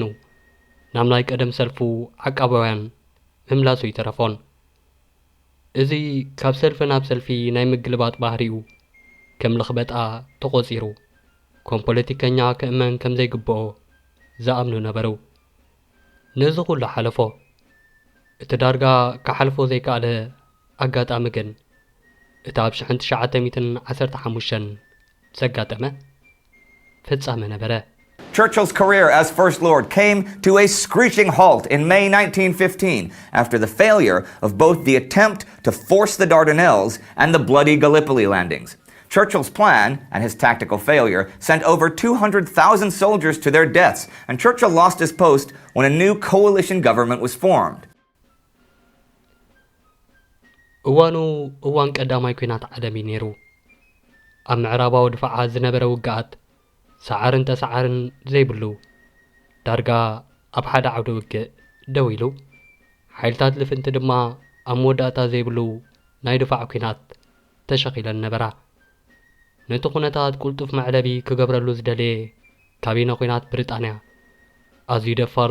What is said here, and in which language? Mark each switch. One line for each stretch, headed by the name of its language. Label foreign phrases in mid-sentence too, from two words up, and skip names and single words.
Tigrinya: ናብ ናይ ቀደም ሰልፉ ዓቃባውያን ምምላሱ ይተረፎን እዚ ካብ ሰልፊ ናብ ሰልፊ ናይ ምግልባጥ ባህሪኡ ከም ልኽበጣ ተቖጺሩ ከም ፖለቲከኛ ክእመን ከም ዘይግብኦ ዝኣምኑ ነበሩ ነዚ ኩሉ ሓለፎ እቲ ዳርጋ ካሓልፎ ዘይከኣለ ኣጋጣሚ ግን እቲ ኣብ 1915 ዘጋጠመ ፍጻመ ነበረ
English: Churchill's career as First Lord came to a screeching halt in May 1915 after the failure of both the attempt to force the Dardanelles and the bloody Gallipoli landings. Churchill's plan and his tactical failure sent over 200,000 soldiers to their deaths, and Churchill lost his post when a new coalition government was formed.
Tigrinya: እዋኑ እዋን ቀዳማይ ኩናት ዓለም ነይሩ ኣብ ምዕራባዊ ድፋዓ ዝነበረ ውግኣት ሰዓርን ተሰዓርን ዘይብሉ ዳርጋ ኣብ ሓደ ዓውደ ውግእ ደው ኢሉ ሓይልታት ልፍንቲ ድማ ኣብ መወዳእታ ዘይብሉ ናይ ድፋዕ ኩናት ተሸኺለን ነበራ ነቲ ኩነታት ቁልጡፍ መዕለቢ ክገብረሉ ዝደለየ ካቢነ ኩናት ብሪጣንያ ኣዝዩ ደፋር